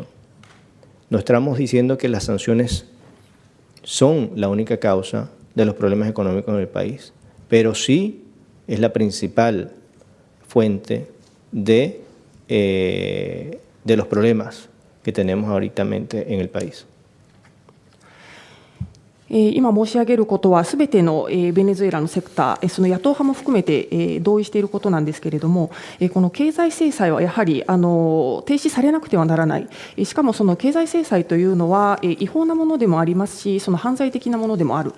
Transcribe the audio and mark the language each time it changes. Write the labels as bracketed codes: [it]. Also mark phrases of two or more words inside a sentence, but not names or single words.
[es] No estamos diciendo que las sanciones son la única causa de los problemas económicos en el país, pero sí es la principal fuente de los problemas que tenemos ahorita en el país. [ja] 今申し上げることはすべてのベネズエラのセクター、その野党派も含めて同意していることなんですけれども、この経済制裁はやはり停止されなくてはならない。しかもその経済制裁というのは違法なものでもありますし、その犯罪的なものでもある。